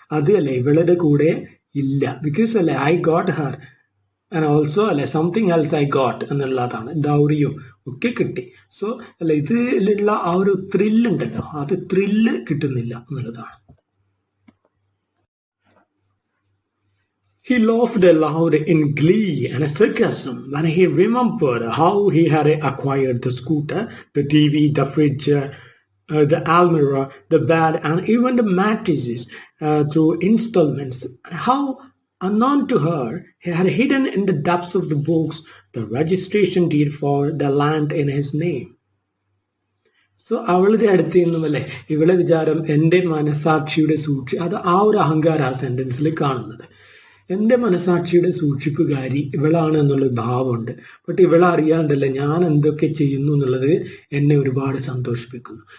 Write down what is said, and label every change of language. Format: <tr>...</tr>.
<ml>അത് അല്ലെ ഇവളുടെ കൂടെ ഇല്ല.</ml> <en>Because അല്ലെ I got her and also അല്ലെ something else I got എന്നുള്ളതാണ്.</en> <ml>ഡൗറിയും ഒക്കെ കിട്ടി. സോ അല്ലെ ഇതിലുള്ള ആ ഒരു ത്രില്ലുണ്ടല്ലോ, അത് ത്രില്ല് കിട്ടുന്നില്ല എന്നുള്ളതാണ്.</ml> <en>He laughed aloud in glee and sarcasm when he remembered how he had acquired the scooter, the TV, the fridge, the almirah, the bed, and even the mattresses through installments. How, unknown to her, he had hidden in the depths of the books the registration deed for the land in his name.</en> <ml>So അവളുടെ അടുത്ത് നിന്നുമല്ലേ ഇവളെ വിചാരം എൻ്റെ മനസാക്ഷിയുടെ അത് ആ ഒരു അഹങ്കാരം ആ സെന്റൻസിൽ കാണുന്നത്. എൻ്റെ മനസാക്ഷിയുടെ സൂക്ഷിപ്പുകാരി ഇവളാണ് എന്നുള്ള ഭാവമുണ്ട്. ബട്ട് ഇവളെ അറിയാണ്ടല്ലേ ഞാൻ എന്തൊക്കെ ചെയ്യുന്നു എന്നുള്ളത് എന്നെ ഒരുപാട് സന്തോഷിപ്പിക്കുന്നു.</ml>